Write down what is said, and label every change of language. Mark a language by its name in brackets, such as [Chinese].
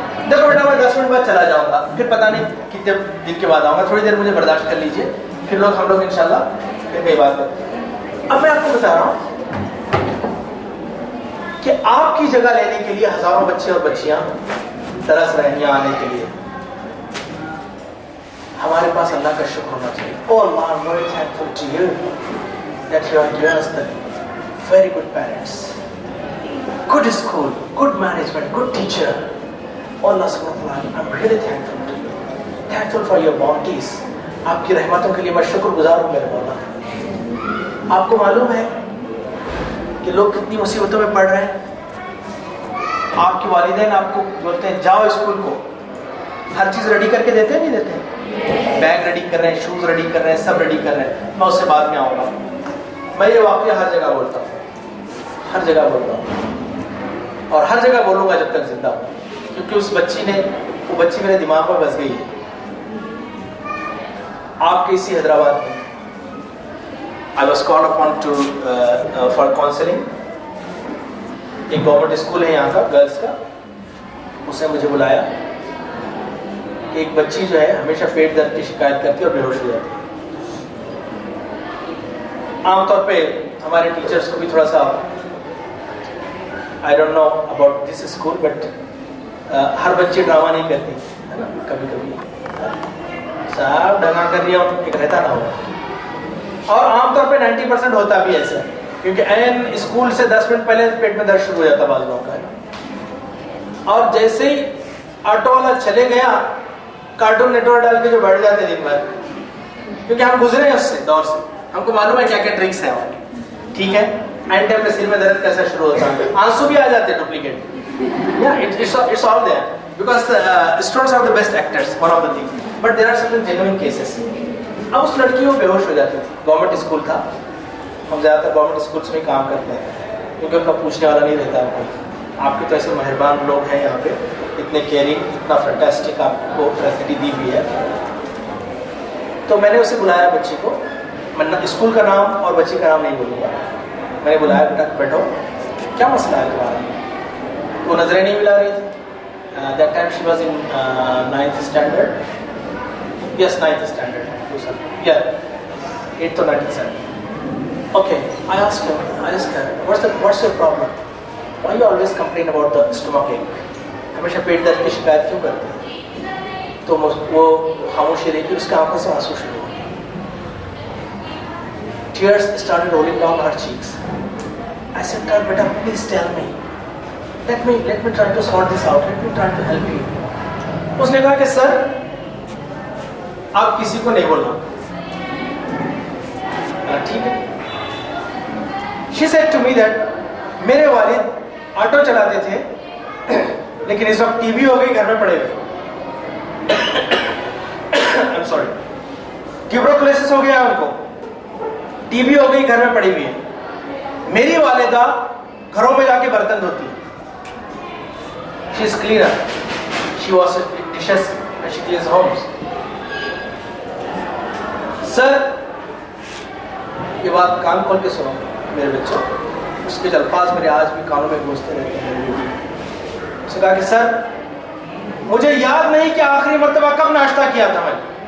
[Urdu] دیکھو بیٹا, میں 10 منٹ بعد چلا جاؤں گا, پھر پتہ نہیں کتنے دن کے بعد آؤں گا, تھوڑی دیر مجھے برداشت کر لیجیے, پھر ہم لوگ انشاءاللہ پھر کئی بات کرتے ہیں. اب میں آپ کو بتا رہا ہوں کہ آپ کی جگہ لینے کے لیے ہزاروں بچے اور بچیاں ترس رہے ہیں یہاں آنے کے لیے. ہمارے پاس اللہ کا شکر ہونا چاہیے. [English] Oh Allah, I'm very thankful to you that you have given us the very good parents, good school, good management, good teacher. Oh Allah subhanahu wa ta'ala, I'm really thankful to you. Thankful for your bounties. [Urdu] آپ کی رحمتوں کے لیے میں شکر گزار ہوں میرے مولا. آپ کو معلوم ہے کہ لوگ کتنی مصیبتوں میں پڑھ رہے ہیں. آپ کے والدین آپ کو بولتے ہیں جاؤ اسکول کو, ہر چیز ریڈی کر کے دیتے ہیں, نہیں دیتے ہیں, بیگ ریڈی کر رہے ہیں, شوز ریڈی کر رہے ہیں, سب ریڈی کر رہے ہیں. میں اس سے بعد میں آؤں گا. میں یہ واقعہ ہر جگہ بولتا ہوں, ہر جگہ بولتا ہوں, اور ہر جگہ بولوں گا جب تک زندہ ہوں, کیونکہ اس بچی نے, وہ بچی میرے دماغ میں بس گئی ہے. آپ کے اسی حیدرآباد میں [English] I was called upon to for counseling. [Urdu] ایک گورنمنٹ اسکول ہے یہاں کا, گرلس کا, اس نے مجھے بلایا کہ ایک بچی جو ہے ہمیشہ پیٹ درد کی شکایت کرتی ہے اور بے ہوش ہو جاتی ہے. عام طور پہ ہمارے ٹیچرس کو بھی تھوڑا سا, [English] I don't know about this school, [Urdu] but ہر بچے ڈرامہ نہیں کرتی ہے نا, کبھی کبھی صاحب ڈنگا کر رہی ہے, ایک رہتا نہ ہو. اور عام طور پہ 90% ہوتا بھی ایسا ہے, کیونکہ این اسکول سے 10 منٹ پہلے پیٹ میں درد شروع ہو جاتا بعض لوگوں کا. اور جیسے ہی آٹو والا چلے گیا, کارٹون نیٹورک ڈال کے جو بیٹھ جاتے دن بھر, کیونکہ ہم گزرے ہیں اس سے دور سے, ہم کو معلوم ہے کیا کیا ٹرکس ہیں. ٹھیک ہے, اینڈ ٹائم میں سر میں درد کیسا شروع ہوتا ہے, آنسو بھی آ جاتے ہیں duplicate. [English] It's all there because students are the best actors, one of the things, but there are certain genuine cases. [Urdu] اب اس لڑکی وہ بے ہوش ہو جاتی تھی, گورنمنٹ اسکول تھا, ہم زیادہ تر گورنمنٹ اسکولس میں کام کرتے ہیں کیونکہ ان کا پوچھنے والا نہیں رہتا ہے کوئی. آپ کے تو ایسے مہربان لوگ ہیں یہاں پہ, اتنے کیئرنگ, اتنا فینٹاسٹک آپ کو فیسلٹی دی ہوئی ہے. تو میں نے اسے بلایا بچی کو, میں اسکول کا نام اور بچی کا نام نہیں بولوں گا, میں نے بلایا بیٹا بیٹھو کیا مسئلہ ہے تمہارا. وہ نظریں نہیں ملا رہی تھی. [English] That time she was in 9th standard. Yes, 9th standard. Yeah, 8th or 9th standard. Okay, I asked her, what's your problem? Why you always complain about the stomach ache? [Urdu] ہمیشہ پیٹ درد کی شکایت کیوں کرتے ہیں؟ تو وہ خاموشی رہی کہ اس کے آنکھوں سے آنسو شروع ہوئے. [English] Tears started rolling down her cheeks. I said to her, بیٹا please tell me. Let me try to sort this out. Let me try to help you. [Urdu] اس نے کہا کہ سر آپ کسی کو نہیں بولنا. ٹھیک ہے. [English] She said to me that [Urdu] میرے والد آٹو چلاتے تھے لیکن اس وقت ٹی بی ہو گئی, گھر میں پڑے ہوئے. [English] I'm sorry. [Urdu] ٹیوبرکلوسس ہو گیا ان کو, ٹی بی ہو گئی, گھر میں پڑی ہوئی ہے. میری والدہ گھروں میں جا کے برتن دھوتی ہے. [English] She is cleaner. She washes dishes and she cleans homes. [Urdu] سر یہ بات کان کھول کے سنو میرے بچوں, اس کے الفاظ میرے آج بھی کانوں میں گونجتے رہتے ہیں. اس نے کہا کہ سر مجھے یاد نہیں کہ آخری مرتبہ کب ناشتہ کیا تھا میں.